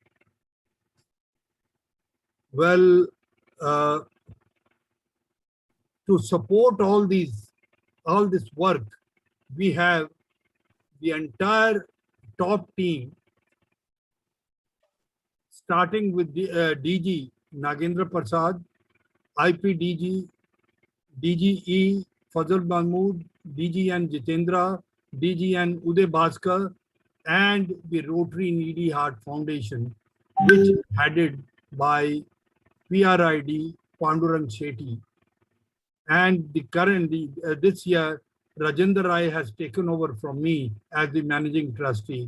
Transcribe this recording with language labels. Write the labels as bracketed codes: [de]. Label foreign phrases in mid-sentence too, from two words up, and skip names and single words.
[en] Well, to support all this work, we have the entire top team, starting with the DG Nagendra Prasad, IPDG, DGE Fazal Mahmood, DGN Jitendra, DGN Uday Bhaskar, and the Rotary Needy Heart Foundation, which is headed by PRID Pandurang Shetty. And this year, Rajendra Rai has taken over from me as the managing trustee.